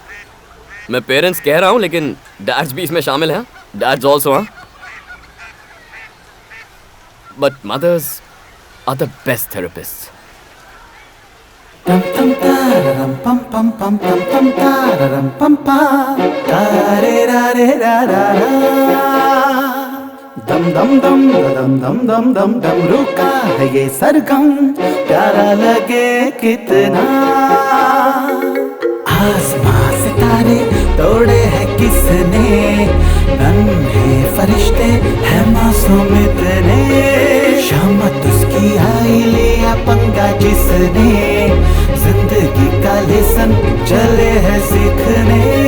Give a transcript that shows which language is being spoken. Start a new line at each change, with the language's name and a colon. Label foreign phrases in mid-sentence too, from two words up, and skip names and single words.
Hindi: मैं पेरेंट्स कह रहा हूं, लेकिन डैड्स भी इसमें शामिल हैं।
English: Dads also, हाँ। But mothers are the best therapist. Tam tam tararam pam pam pam pam tam tararam pam pam tare ra re ra ra ra dam dam dam dam dam dam dam dam
Hindi: रुका है ये सरगम प्यारा लगे कितना आसमां सितारे तोड़े हैं किसने नन्हे फरिश्ते हैं मासूम इतने शामत उसकी आई लिया पंगा जिसने जिंदगी का लेसन चले है सीखने